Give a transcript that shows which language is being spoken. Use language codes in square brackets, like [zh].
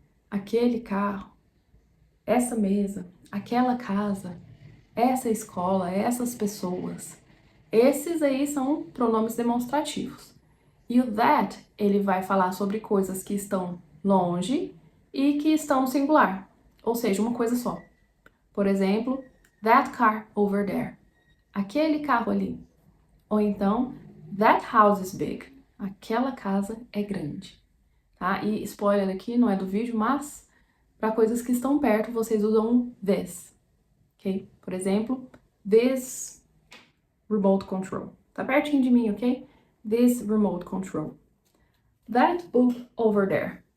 [pt] Aquele carro, essa mesa, aquela casa, essa escola, essas pessoas. Esses aí são pronomes demonstrativos. E o that, ele vai falar sobre coisas que estão longe e que estão no singular, ou seja, uma coisa só. Por exemplo, [en] that car over there. [pt] Aquele carro ali. Ou então, [en] that house is big. [pt] Aquela casa é grande. Tá? E spoiler aqui, não é do vídeo, mas para coisas que estão perto, vocês usam this. [en] Ok? [pt] Por exemplo, [en] this remote control. [pt] Tá pertinho de mim, [en] ok? This remote control. That book over there.